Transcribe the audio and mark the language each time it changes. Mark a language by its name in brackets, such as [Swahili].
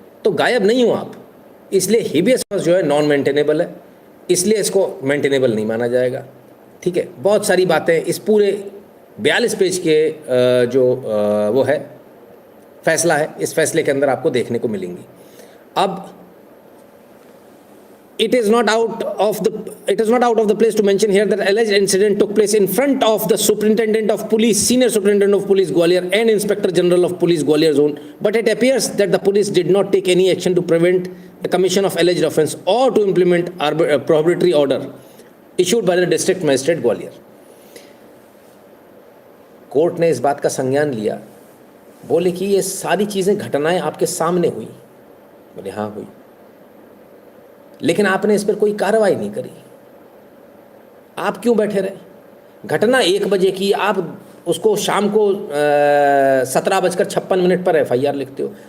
[Hindi] तो गायब नहीं हो आप, इसलिए हिबियस कॉर्पस जो है नॉन मेंटेनेबल है, इसलिए इसको मेंटेनेबल नहीं माना जाएगा। ठीक है, बहुत सारी बातें इस पूरे 42 पेज के जो वो है फैसला है, इस फैसले के अंदर आपको देखने को मिलेंगी। [English] अब it is not out of the place to mention here that alleged incident took place in front of the superintendent of police, senior superintendent of police Gwalior, and inspector general of police Gwalior zone, but it appears that the police did not take any action to prevent the commission of alleged offence or to implement prohibitory order issued by the district magistrate Gwalior. [Hindi] Court ने इस बात का संज्ञान लिया, बोले कि ये सारी चीज़ें, घटनाएं आपके सामने हुई। बोले हाँ हुई, लेकिन आपने इस पर कोई कार्रवाई नहीं करी। आप क्यों बैठे रहे? घटना 1 बजे की, आप उसको शाम को 17:56 पर एफआईआर लिखते हो।